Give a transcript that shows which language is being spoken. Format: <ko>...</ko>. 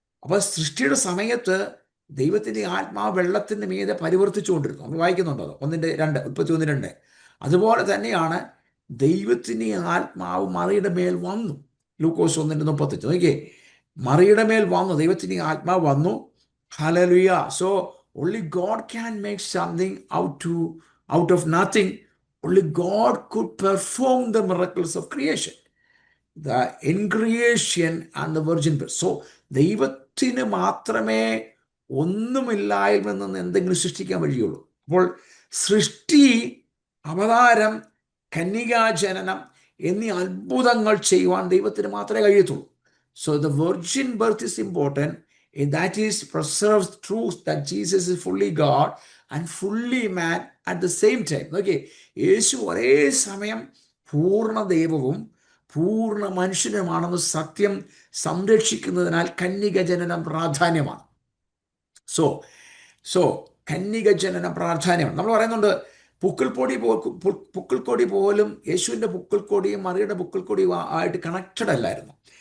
<ml>അപ്പോൾ സൃഷ്ടിയുടെ സമയത്ത് ദൈവത്തിൻ്റെ ആത്മാവ് വെള്ളത്തിൻ്റെ മീതെ പരിവർത്തിച്ചുകൊണ്ടിരുന്നു. നമ്മൾ വായിക്കുന്നുണ്ടോ 1:2, 31:2. അതുപോലെ തന്നെയാണ് ദൈവത്തിൻ്റെ ആത്മാവ് മറിയുടെ മേൽ വന്നു. ലൂക്കോസ് 1:35. നോക്കിയേ, മറിയുടെ മേൽ വന്നു, ദൈവത്തിൻ്റെ ആത്മാവ് വന്നു. Hallelujah.</ml> <en>So only God can make something out of nothing. Only God could perform the miracles of creation, the increation and the virgin birth.</en> <ml>So ദൈവത്തിന് മാത്രമേ ഒന്നുമില്ലായ്മ നിന്ന് എന്തെങ്കിലും സൃഷ്ടിക്കാൻ വഴിയുള്ളൂ. അപ്പോൾ സൃഷ്ടി, അവതാരം, കന്യകാജനനം എന്നീ അത്ഭുതങ്ങൾ ചെയ്യുവാൻ ദൈവത്തിന് മാത്രമേ കഴിയത്തുള്ളൂ.</ml> <en>So the virgin birth is important. That is preserves truth that Jesus is fully God and fully man at the same time.</en> <ml>Okay, യേശു ഒരേ സമയം പൂർണ്ണ ദൈവവും പൂർണ്ണ മനുഷ്യനുമാണെന്ന് സത്യം സംരക്ഷിക്കുന്നതിനാൽ കന്യക ജനനം പ്രാധാന്യമാണ്. സോ കന്യക ജനനം പ്രാധാന്യമാണ്. നമ്മൾ പറയുന്നുണ്ട് പുക്കിൾക്കൊടി പോലും യേശുവിൻ്റെ പുക്കിൾക്കൊടിയും മറിയുടെ പുക്കിൾക്കൊടിയും ആയിട്ട് കണക്റ്റഡ് അല്ലായിരുന്നു.</ml>